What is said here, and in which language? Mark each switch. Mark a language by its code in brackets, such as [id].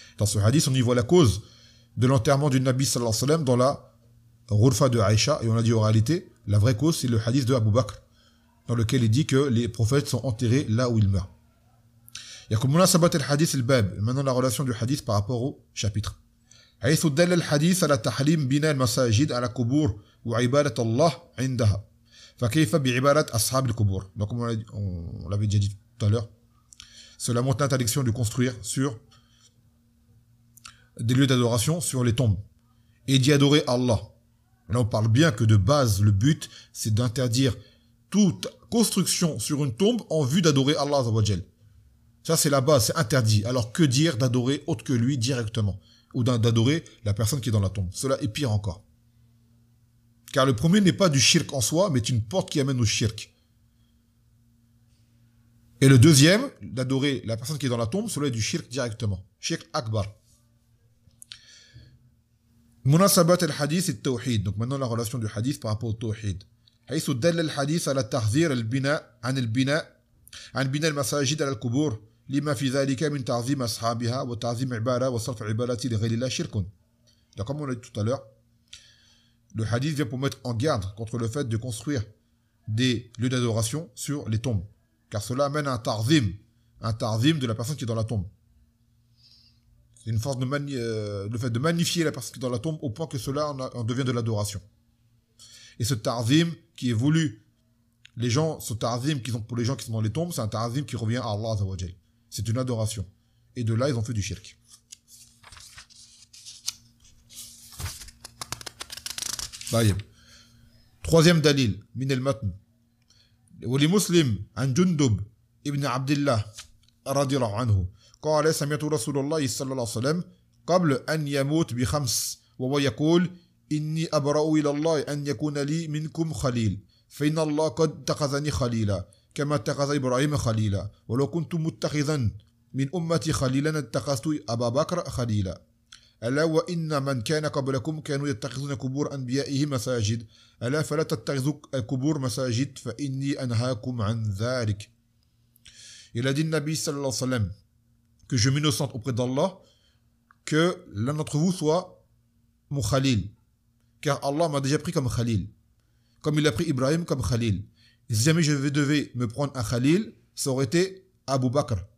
[fr] Dans ce hadith, on y voit la cause de l'enterrement du Nabi sallallahu alayhi wa sallam dans la ghurfa de Aïcha. Et on a dit en réalité, la vraie cause, c'est le hadith de Abu Bakr, dans lequel il dit que les prophètes sont enterrés là où ils meurent. [ar] يقول مناسبة الحديث الباب, [fr] maintenant la relation du hadith par rapport au chapitre. [ar] حيث دل الحديث على تحريم بناء المساجد على قبور وعبادة الله عندها. فكيف بعبادة أصحاب القبور. [fr] Donc on l'avait déjà dit tout à l'heure. Cela montre l'interdiction de construire sur des lieux d'adoration sur les tombes et d'y adorer Allah. Là on parle bien que de base le but c'est d'interdire toute construction sur une tombe en vue d'adorer Allah Azza wa Jal. Ça, c'est la base, c'est interdit. Alors, que dire d'adorer autre que lui directement? Ou d'adorer la personne qui est dans la tombe? Cela est pire encore. Car le premier n'est pas du shirk en soi, mais une porte qui amène au shirk. Et le deuxième, d'adorer la personne qui est dans la tombe, cela est du shirk directement. Shirk akbar. Munasabat al-hadith et tawhid. Donc maintenant, la relation du hadith par rapport au tawhid. [ar] حيث دل الحديث على تحذير البناء عن البناء عن بناء المساجد على القبور لما في ذلك من تعظيم أصحابها وتعظيم عبادة وصرف عبادة لغير الله شرك. [fr] Donc, comme on l'a dit tout à l'heure, le hadith vient pour mettre en garde contre le fait de construire des lieux d'adoration sur les tombes. Car cela amène à un ta'zim de la personne qui est dans la tombe. C'est une force le fait de magnifier la personne qui est dans la tombe au point que cela en devient de l'adoration. Et ce ta'zim qui est voulu, ce ta'zim qu'ils ont pour les gens qui sont dans les tombes, c'est un ta'zim qui revient à Allah Azza wa Jal. C'est une adoration. Et de là, ils ont fait du shirk. [ar] طيب. [fr] Troisième dalil, min al-matn. [ar] ولمسلم عن جندب ابن عبد الله رضي الله عنه قال سمعت رسول الله صلى الله عليه وسلم قبل أن يموت بخمس وهو يقول إني أبرأ إلى الله أن يكون لي منكم خليل فإن الله قد اتخذني خليلا كما اتخذ إبراهيم خليلا ولو كنت متخذا من أمتي خليلا اتخذت أبا بكر خليلا ألا وإن من كان قبلكم كانوا يتخذون قبور أنبيائهم مساجد ألا فلا تتخذوا القبور مساجد فإني أنهاكم عن ذلك. [fr] Il a dit le Nabi sallallahu alayhi wa sallam que je m'innocente auprès d'Allah que l'un d'entre vous soit mon Khalil. Car Allah m'a déjà pris comme Khalil. Comme il a pris Ibrahim comme Khalil. Et si jamais je devais me prendre un Khalil, ça aurait été Abu Bakr.